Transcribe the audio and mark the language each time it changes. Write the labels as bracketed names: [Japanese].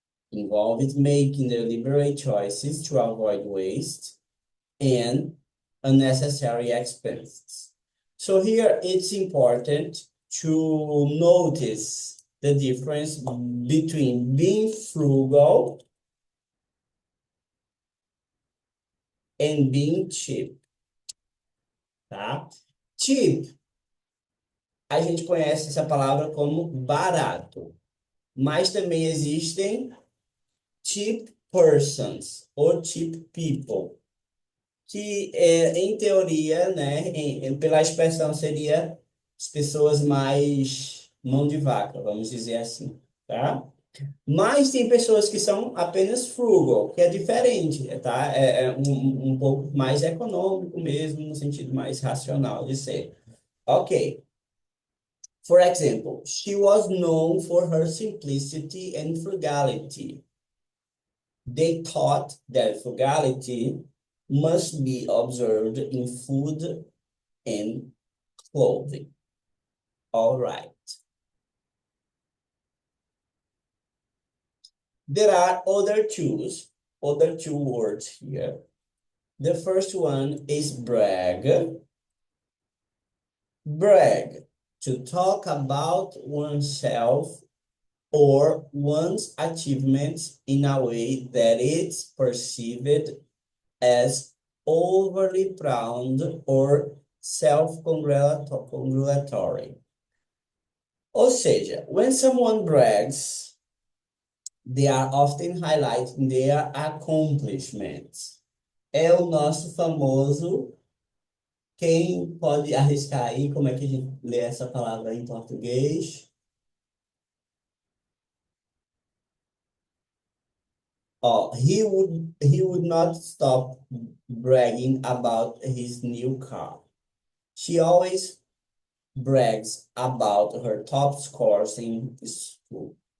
[English] Involves making deliberate choices to avoid waste and unnecessary expenses. So here it's important to notice the difference between being frugal and being cheap, tá? [Portuguese] Cheap, a gente conhece essa palavra como barato, mas também existem [English] cheap persons [Portuguese] ou [English] cheap people. [Portuguese] que em teoria, né, pela expressão seria as pessoas mais mão de vaca, vamos dizer assim, tá? Mas tem pessoas que são apenas frugal, que é diferente, tá? É um pouco mais econômico mesmo, no sentido mais racional de ser. Ok. [English] For example, she was known for her simplicity and frugality. They thought that frugality must be observed in food and clothing. All right. There are other two words here. The first one is brag. Brag, to talk about oneself or one's achievements in a way that it's perceived as overly proud or self-congratulatory. [Portuguese] Ou seja, [English] when someone brags, they are often highlighting their accomplishments. [Portuguese] É o nosso famoso. Quem pode arriscar aí como é que a gente lê essa palavra em português? [English] Oh, he would not stop bragging about his new car. She always brags about her top scores in school.